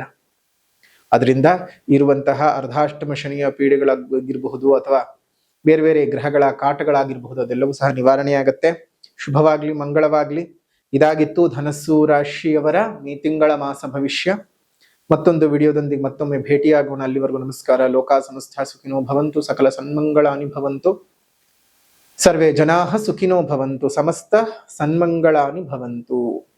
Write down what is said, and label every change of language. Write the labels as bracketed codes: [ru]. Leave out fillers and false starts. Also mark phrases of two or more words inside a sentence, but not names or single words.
[kn] ಅದರಿಂದ ಇರುವಂತಹ ಅರ್ಧಾಷ್ಟಮ ಶನಿಯ ಪೀಡೆಗಳಾಗಿರಬಹುದು ಅಥವಾ ಬೇರೆ ಬೇರೆ ಗ್ರಹಗಳ ಕಾಟಗಳಾಗಿರಬಹುದು, ಅದೆಲ್ಲವೂ ಸಹ ನಿವಾರಣೆಯಾಗತ್ತೆ. ಶುಭವಾಗ್ಲಿ, ಮಂಗಳವಾಗ್ಲಿ. ಇದಾಗಿತ್ತು ಧನಸ್ಸು ರಾಶಿಯವರ ಈ ತಿಂಗಳ ಮಾಸ ಭವಿಷ್ಯ. ಮತ್ತೊಂದು ವಿಡಿಯೋದೊಂದಿಗೆ ಮತ್ತೊಮ್ಮೆ ಭೇಟಿಯಾಗೋಣ. ಅಲ್ಲಿವರೆಗೂ ನಮಸ್ಕಾರ. [sa] ಲೋಕ ಸಮಸ್ತ ಸುಖಿನೋ ಭವಂತು, ಸಕಲ ಸನ್ಮಂಗಳಾನಿ ಭವಂತು, ಸರ್ವೇ ಜನಾಃ ಸುಖಿನೋ ಭವಂತು, ಸಮಸ್ತ ಸನ್ಮಂಗಳಾನಿ ಭವಂತು.